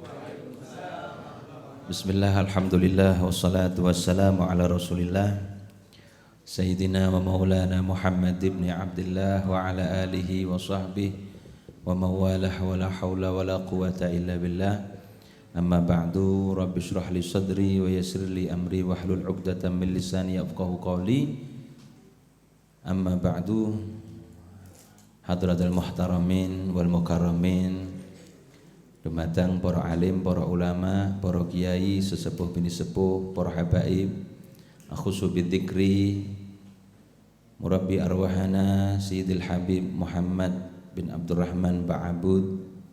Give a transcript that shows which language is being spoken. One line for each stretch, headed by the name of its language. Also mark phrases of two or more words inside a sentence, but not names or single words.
Arabic: بسم الله الحمد لله والصلاة والسلام على رسول الله سيدنا ومولانا محمد بن عبد الله وعلى آله وصحبه وموالاه ولا حول ولا قوة إلا بالله. أما بعد رب اشرح لي صدري ويسر لي أمري واحلل عقدة من لساني يفقهوا قولي. أما بعد حضرة المحترمين والمكرمين,
Javanese: dumateng para alim, para ulama, para kiai, sesepuh bini sepuh, para habaib,
Arabic: أخص بالذكر مربي أرواحنا
Javanese: Sayyidil Habib Muhammad bin Abdurrahman Ba'abud,